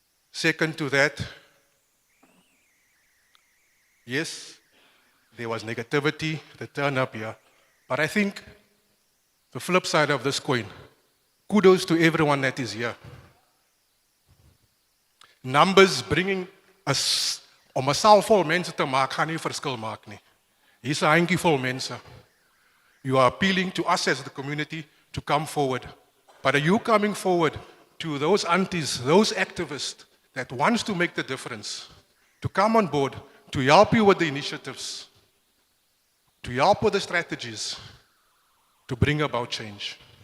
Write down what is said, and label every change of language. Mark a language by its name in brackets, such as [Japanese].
[English] Second to that, yes, there was negativity that turned up here. But I think the flip side of this coin, kudos to everyone that is here. Numbers bringing us, [Afrikaans] om 'n saal vol mense te maak, gaan nie verskil maak nie. Hier's 'n handjievol mense. [English] You are appealing to us as the community to come forward. But are you coming forward to those aunties, those activists that wants to make the difference, to come on board, to help you with the initiatives, to help with the strategies, to bring about change?